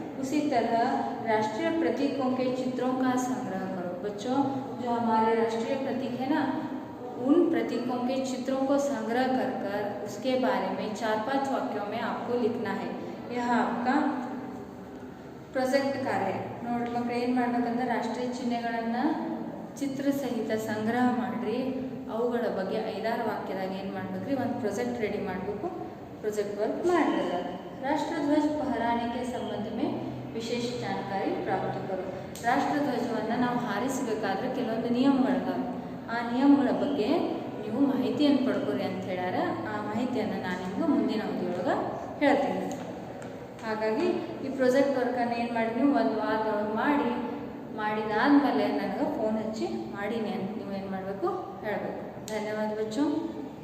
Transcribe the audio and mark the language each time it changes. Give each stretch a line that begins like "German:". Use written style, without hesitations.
Hindi: उसी तरह राष्ट्रीय प्रतीकों के चित्रों का संग्रह करो. बच्चों जो हमारे राष्ट्रीय प्रतीक है ना, उन प्रतीकों के चित्रों को संग्रह कर उसके बारे में 4-5 वाक्यों में आपको लिखना है. यह आपका
Kannada: ಪ್ರಾಜೆಕ್ಟ್ ಕಾರ್ಯ. ನೋಡಿ ಮಕ್ಕಳು ಏನು ಮಾಡ್ಬೇಕಂದ್ರೆ ರಾಷ್ಟ್ರೀಯ ಚಿಹ್ನೆಗಳನ್ನು ಚಿತ್ರ ಸಹಿತ ಸಂಗ್ರಹ ಮಾಡಿರಿ. ಅವುಗಳ ಬಗ್ಗೆ 5-6 ವಾಕ್ಯದಾಗ ಏನು ಮಾಡ್ಬೇಕ್ರಿ? ಒಂದು ಪ್ರಾಜೆಕ್ಟ್ ರೆಡಿ ಮಾಡಬೇಕು. ಪ್ರಾಜೆಕ್ಟ್ ವರ್ಕ್ ಮಾಡಿದ್ರೆ ರಾಷ್ಟ್ರಧ್ವಜ
Hindi: फहराने के संबंध में विशेष जानकारी प्राप्त करो.
Kannada: ರಾಷ್ಟ್ರಧ್ವಜವನ್ನು ನಾವು ಹಾರಿಸಬೇಕಾದ್ರೆ ಕೆಲವೊಂದು ನಿಯಮಗಳಿದಾವೆ. ಆ ನಿಯಮಗಳ ಬಗ್ಗೆ ನೀವು ಮಾಹಿತಿಯನ್ನು ಪಡ್ಕೊರಿ ಅಂತ ಹೇಳ್ಯಾರ. ಆ ಮಾಹಿತಿಯನ್ನು ನಾನು ನಿಮ್ಗೆ ಮುಂದಿನ ಅವಧಿಯೊಳಗೆ ಹೇಳ್ತೀನಿ. ಹಾಗಾಗಿ ಈ ಪ್ರಾಜೆಕ್ಟ್ ವರ್ಕನ್ನು ಏನು ಮಾಡಿ ನೀವು ಒಂದು ವಾರದೊಳಗೆ ಮಾಡಿದಾದ್ಮೇಲೆ ನನಗೆ ಫೋನ್ ಹಚ್ಚಿ ಮಾಡೀನಿ ಅಂತ ನೀವು ಏನು ಮಾಡಬೇಕು ಹೇಳಬೇಕು. ಧನ್ಯವಾದ ಬಚ್ಚು.